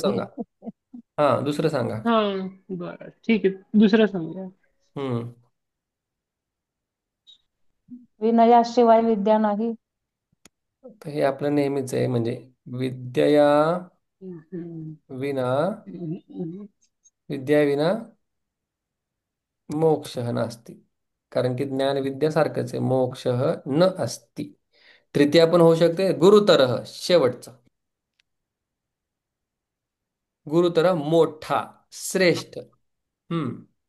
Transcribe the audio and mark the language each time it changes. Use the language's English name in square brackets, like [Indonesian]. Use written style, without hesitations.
[Marathi] सांगा. हा, दुसरं सांगा. हा. बरं, ठीक आहे, दुसरं सांगूया. हम्म. विनयाशिवाय विद्या नाही. तर हे आपलं नेहमीच आहे, म्हणजे विद्या हम्म. [Sanskrit] विना, हम्म. विद्या विना मोक्ष नास्ति. [Marathi] कारण की ज्ञान विद्यासारखंच आहे. [Sanskrit] मोक्ष न अस्ति. [Marathi] तृतीया पण होऊ शकते. गुरुतर, शेवटचं. गुरुतर मोठा, श्रेष्ठ. हम्म.